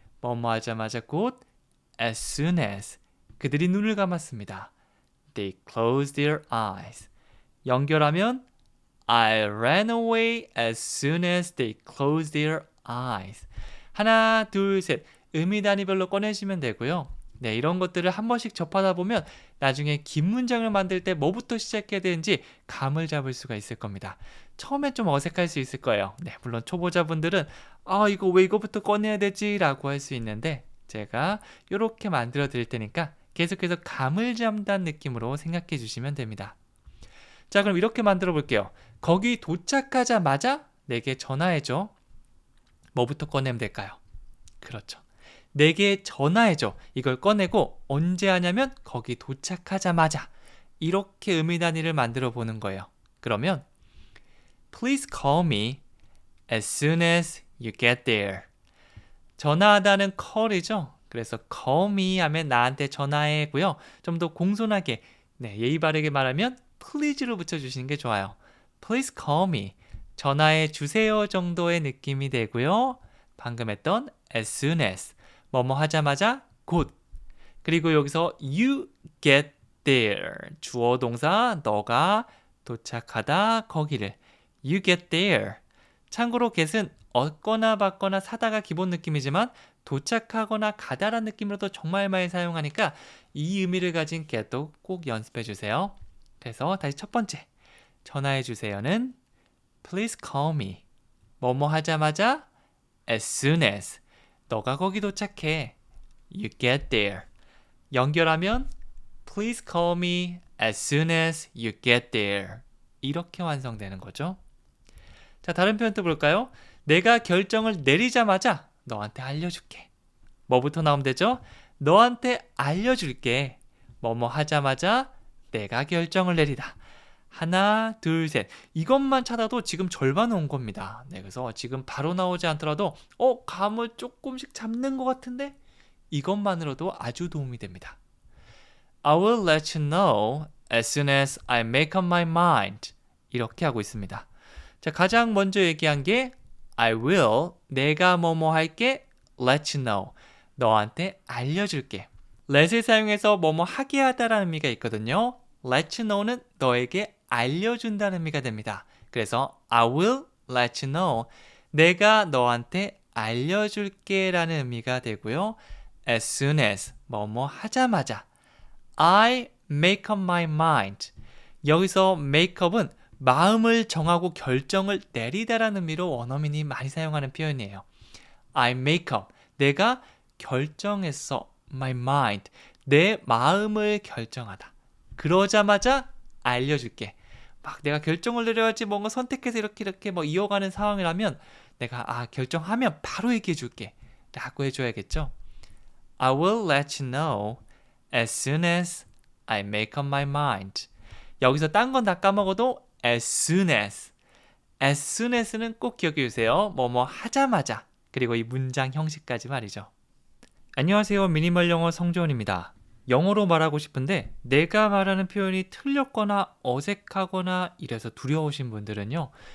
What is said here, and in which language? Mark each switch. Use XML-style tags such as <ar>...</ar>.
<ko>뭐뭐 하자마자 곧</ko> <en>as soon as.</en> <ko>그들이 눈을 감았습니다.</ko> <en>They closed their eyes.</en> <ko>연결하면</ko> <en>I ran away as soon as they closed their eyes.</en> <ko>하나, 둘, 셋. 의미 단위별로 꺼내시면 되고요. 네, 이런 것들을 한 번씩 접하다 보면 나중에 긴 문장을 만들 때 뭐부터 시작해야 되는지 감을 잡을 수가 있을 겁니다. 처음엔 좀 어색할 수 있을 거예요. 네, 물론 초보자분들은 이거 왜 이거부터 꺼내야 되지? 라고 할 수 있는데 제가 이렇게 만들어 드릴 테니까 계속해서 감을 잡는 느낌으로 생각해 주시면 됩니다. 자, 그럼 이렇게 만들어 볼게요. 거기 도착하자마자 내게 전화해줘. 뭐부터 꺼내면 될까요? 그렇죠. 내게 전화해줘. 이걸 꺼내고 언제 하냐면 거기 도착하자마자 이렇게 의미 단위를 만들어 보는 거예요.</ko> <en>그러면 Please call me as soon as you get there.</en> <ko>전화하다는 call이죠. 그래서 call me 하면 나한테 전화해고요. 좀 더 공손하게 예의 바르게 말하면 please로 붙여주시는 게 좋아요.</ko> <en>Please call me.</en> <ko>전화해 주세요 정도의 느낌이 되고요. 방금 했던</ko> <en>as soon as.</en> <ko>뭐뭐 하자마자 곧. 그리고 여기서</ko> <en>you get there.</en> <ko>주어 동사 너가 도착하다 거기를.</ko> <en>You get there.</en> <ko>참고로 get은 얻거나 받거나 사다가 기본 느낌이지만 도착하거나 가다란 느낌으로도 정말 많이 사용하니까 이 의미를 가진 get도 꼭 연습해 주세요. 그래서 다시 첫 번째. 전화해 주세요는</ko> <en>Please call me.</en> <ko>뭐뭐 하자마자</ko> <en>as soon as.</en> <ko>너가 거기 도착해.</ko> <en>You get there. 연결하면 Please call me as soon as you get there.</en> <ko>이렇게 완성되는 거죠. 자, 다른 표현도 볼까요? 내가 결정을 내리자마자 너한테 알려줄게. 뭐부터 나오면 되죠? 너한테 알려줄게. 뭐뭐 하자마자 내가 결정을 내리다. 하나, 둘, 셋. 이것만 찾아도 지금 절반 온 겁니다. 네, 그래서 지금 바로 나오지 않더라도 감을 조금씩 잡는 것 같은데 이것만으로도 아주 도움이 됩니다.</ko> <en>I will let you know as soon as I make up my mind.</en> <ko>이렇게 하고 있습니다. 자, 가장 먼저 얘기한 게 I will, 내가 뭐뭐 할게,</ko> <en>let you know.</en> <ko>너한테 알려줄게. let을 사용해서 뭐뭐 하게 하다라는 의미가 있거든요. let you know는 너에게 알려준다는 의미가 됩니다.</ko> <en>그래서 I will let you know.</en> <ko>내가 너한테 알려줄게 라는 의미가 되고요.</ko> <en>as soon as,</en> <ko>뭐뭐 하자마자.</ko> <en>I make up my mind.</en> <ko>여기서 make up은 마음을 정하고 결정을 내리다라는 의미로 원어민이 많이 사용하는 표현이에요.</ko> <en>I make up.</en> <ko>내가 결정했어.</ko> <en>My mind.</en> <ko>내 마음을 결정하다. 그러자마자 알려줄게. 막 내가 결정을 내려야지 뭔가 선택해서 이렇게 뭐 이어가는 상황이라면 내가 결정하면 바로 얘기해 줄게 라고 해줘야겠죠.</ko> <en>I will let you know as soon as I make up my mind.</en> <ko>여기서 딴 건 다 까먹어도</ko> <en>as soon as</en> <ko>는 꼭 기억해 주세요. 뭐뭐 하자마자. 그리고 이 문장 형식까지 말이죠. 안녕하세요. 미니멀 영어 성조원입니다. 영어로 말하고 싶은데 내가 말하는 표현이 틀렸거나 어색하거나 이래서 두려우신 분들은요.</ko>